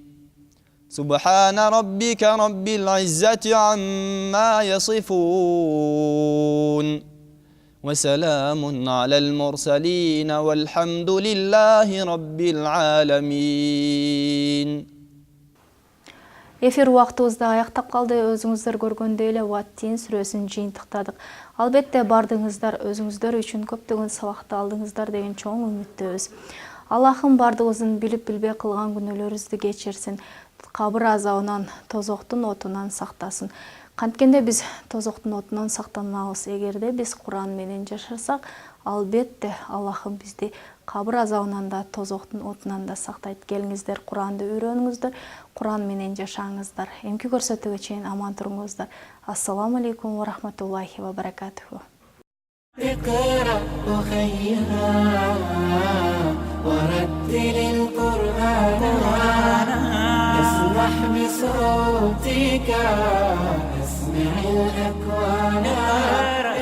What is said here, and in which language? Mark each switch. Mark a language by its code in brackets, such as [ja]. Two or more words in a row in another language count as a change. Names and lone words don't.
[ar] سبحان ربك رب العزة عما يصفون وسلام على المرسلين والحمد لله رب العالمين. [ky] Эфир убактыбызда аяктап калды. Өзүңүздөр көргөндөй эле Ваттин сүрөсүн жыйынтыктадык. Албетте бардыңыздар, өзүңүздөр үчүн көптөгөн сабакты алдыңыздар деген чоң үмүттөбүз. Аллахым бардыгыбыздын билип билбей кылган күнөөлөрүбүздү кечирсин. Кабыр азабынан, тозоктун отунан сактасын. Канткенде биз тозоктун отунан сактанабыз. Эгерде биз Куран менен жашасак, албетте Аллахым бизди кабыр азабынан да, тозоктун отунан да сактайт. Келиңиздер, Куранды үйрөнүңүздөр, Куран менен жашаңыздар. Эмки көрсөтүүгө чейин аман туруңуздар. [ar] السلام عليكم ورحمة الله وبركاته. اقرأ أخيها ورتل القرآن اسمح بصوتك اسمع الأكوان